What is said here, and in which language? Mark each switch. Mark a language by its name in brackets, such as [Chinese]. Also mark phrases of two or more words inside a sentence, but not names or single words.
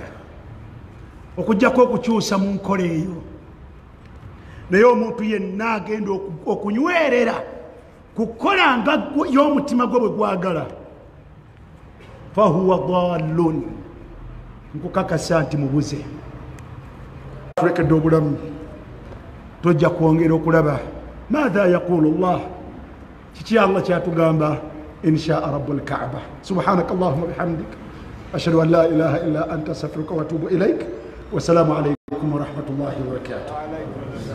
[Ganda] Okujjako okukyusa mu nkola eyo, naye omuntu yenna agenda okunywerera kukola nga y'omutima gwe bwe gwagala, [Arabic] فهو ضال, [Ganda] nkukakasa nti mubuze. Tulekedde obulamu, tojja kwongera okulaba [Arabic] ماذا يقول الله, [Ganda] kiki Allah kyatugamba [Arabic] إن شاء رب الكعبة. سبحانك اللهم بحمدك أشهد أن لا إله إلا أنت أستغفرك وأتوب إليك. والسلام عليكم ورحمة الله وبركاته.